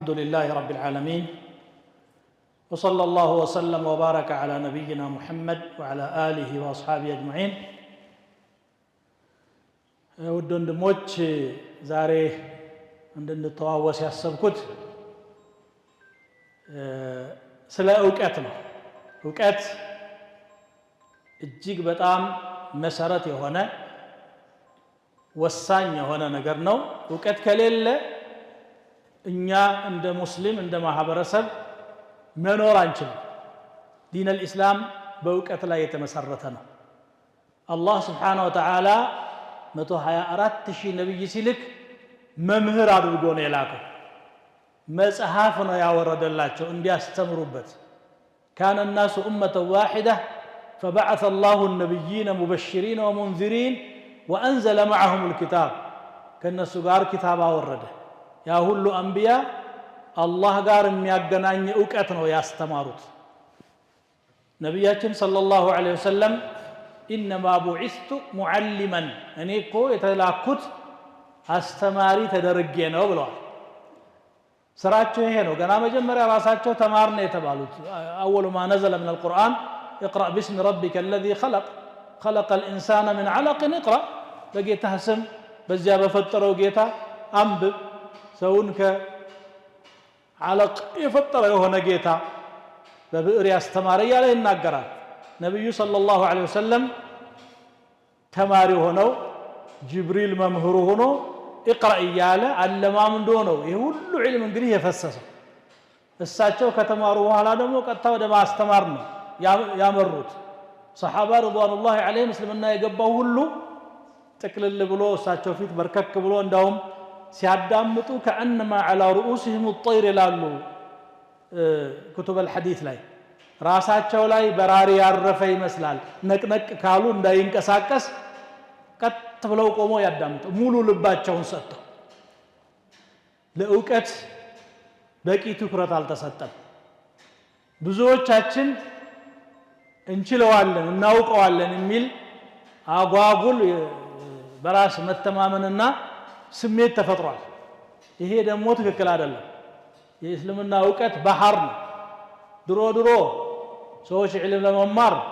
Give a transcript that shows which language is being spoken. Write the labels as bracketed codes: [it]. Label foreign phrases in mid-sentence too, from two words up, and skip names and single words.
[ar] الحمد لله رب العالمين وصلى الله وسلم وبارك على نبينا محمد وعلى آله وأصحابه أجمعين [am] ውድ ወንድሞች ዛሬ እንድንተዋወስ ያሰብኩት ስለ ዕውቀት ነው። ዕውቀት እጅግ በጣም መሰረት የሆነ ወሳኝ የሆነ ነገር ነው። ዕውቀት ከሌለ እኛ እንደ ሙስሊም እንደ ማህበረሰብ መኖር አንችልም። [ar] دين الاسلام [am] በዕውቀት ላይ የተመሰረተ ነው። አላህ [ar] سبحانه و [am] Ta'ala 124,000 ነብይ ሲልክ መምህር አድርጎ ነው የላከው። መጽሐፍ ነው ያወረደላቸው እንዲያስተምሩበት። [ar] كان الناس أمة واحدة فبعث الله النبيين مبشرين ومنذرين وأنزل معهم الكتاب كالناس [am] ጋር كتاب አወረደ። ያ ሁሉ አንቢያ አላህ ጋር የሚያገናኝ ዕውቀት ነው ያስተማሩት። ነብያችን [ar] صلى الله عليه وسلم إنما بعثت معلما [am] እኔ እኮ የተላኩት አስተማሪ ተደርጌ ነው ብለዋል። ስራቸው ይሄ ነው። ገና መጀመሪያ ራሳቸው ተማር ነው የተባሉት። [ar] أول ما نزل من القرآن اقرأ باسم ربك الذي خلق الإنسان من علق اقرأ [am] በጌታህ ስም በዚያ በፈጠረው ጌታ አንብብ። ሰውን ከዓለቅ የፈጠረ የሆነ ጌታ በብዕር ያስተማረ እያለ ይናገራል። ነቢዩ [ar] صلى الله عليه وسلم [am] ተማሪ ሆነው ጅብሪል መምህሩ ሆኖ እቅራ እያለ አለማምዶ ነው ይህ ሁሉ ዒልም እንግዲህ የፈሰሰው። እሳቸው ከተማሩ በኋላ ደግሞ ቀጥታ ወደ ማስተማር ነው ያመሩት። ሰሓባ [ar] رضوان الله عليهم [am] እስልምና የገባው ሁሉ ጥቅልል ብሎ እሳቸው ፊት በርከክ ብሎ እንዳውም ሲያዳምጡ [ar] كأنما على رؤوسهم الطير [am] ይላሉ [ar] كتب الحديث [am] ላይ ራሳቸው ላይ በራሪ ያረፈ ይመስላል። ነቅነቅ ካሉ እንዳይንቀሳቀስ ቀጥ ብለው ቆመው ያዳምጡ ሙሉ ልባቸውን ሰጥተው። ለዕውቀት በቂ ትኩረት አልተሰጠም። ብዙዎቻችን እንችለዋለን እናውቀዋለን የሚል አጓጉል በራስ መተማመንና ስሜት ተፈጥሯል። ይሄ ደግሞ ትክክል አይደለም። የእስልምና ዕውቀት ባህር ነው። ድሮ ሰዎች ዒልም ለመማር